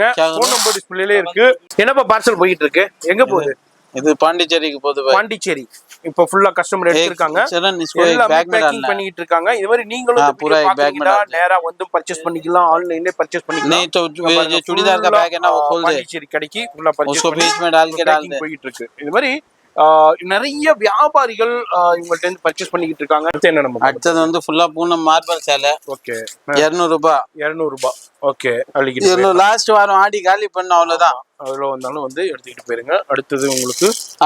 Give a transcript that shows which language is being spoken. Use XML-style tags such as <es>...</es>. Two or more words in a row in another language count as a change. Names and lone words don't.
<en>phone number display</en> <ta>இருக்கு. என்னப்பா பார்சல் போயிட்டு இருக்கு? எங்க போகுது? இது பாண்டிச்சேரிக்கு போகுது. பாண்டிச்சேரி இப்போ ஃபுல்லா கஸ்டமர் எடுத்துருக்காங்க, பேக்கிங் பண்ணிட்டு இருக்காங்க. இது மாதிரி நீங்களும் நேரா வந்து பர்ச்சேஸ் பண்ணிக்கலாம், ஆன்லைன்ல பர்ச்சேஸ் பண்ணிக்கலாம்.</ta> <hi>சுடிதார் का बैग है ना वो खोल दे</hi> <ta>பாண்டிச்சேரி கடைக்கு ஃபுல்லா பர்ச்சேஸ்</ta> <hi>उसको बीच में डाल के डाल दे</hi> <ta>போயிட்டு இருக்கு. இது மாதிரி நிறைய வியாபாரிகள் இவங்கள்ட்ட இருந்து பர்ச்சேஸ் பண்ணிக்கிட்டு இருக்காங்க. அடுத்தது வந்து ஃபுல்லா பூனம் மார்பல் சேலை. ஓகே. 200 ரூபாய். 200 ரூபாய். ஓகே. லாஸ்ட் வாரம் ஆடி காலி பண்ண, அவ்வளவுதான். அவ்வளவு வந்தாலும் வந்து எடுத்துக்கிட்டு போயிருங்க. அடுத்தது</ta>